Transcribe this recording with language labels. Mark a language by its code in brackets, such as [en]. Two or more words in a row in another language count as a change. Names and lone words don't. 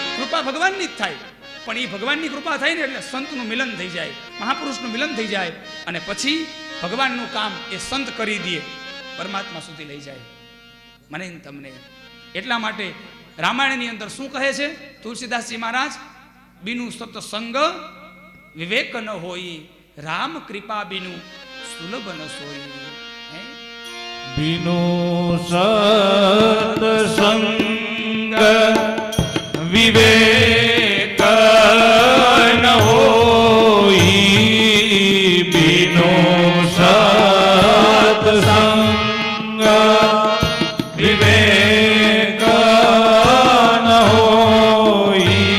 [gu] કૃપા ભગવાનની જ થાય, પણ એ ભગવાનની કૃપા થાય ને એટલે સંતનું મિલન થઈ જાય, મહાપુરુષનું મિલન થઈ જાય, અને પછી ભગવાનનું કામ એ સંત કરી દે, પરમાત્મા સુધી લઈ જાય મને ને તમને. એટલા માટે રામાયણની અંદર શું કહે છે તુલસીદાસજી મહારાજ? [awa] बीनु सत्संग विवेक न होय, राम कृपा बीनु सुलभ न सोई. बिनु सत्संग विवेक न होई, बिनु सत्संग विवेक न होई,